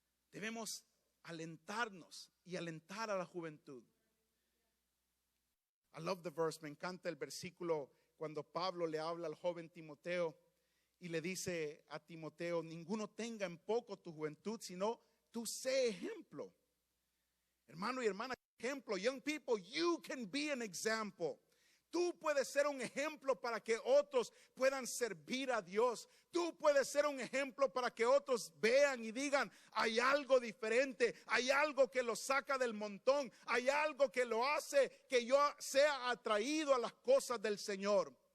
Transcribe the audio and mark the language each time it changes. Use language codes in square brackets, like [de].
[es] Debemos alentarnos y alentar a la juventud. [en] I love the verse, [es] me encanta el versículo cuando Pablo le habla al joven Timoteo y le dice a Timoteo, ninguno tenga en poco tu juventud, sino tú sé ejemplo. Hermano y hermana, ejemplo. [en] Young people, you can be an example. [es] Tú puedes ser un ejemplo para que otros puedan servir a Dios. Tú puedes ser un ejemplo para que otros vean y digan, hay algo diferente, hay algo que lo saca del montón, hay algo que lo hace que yo sea atraído a las cosas del Señor.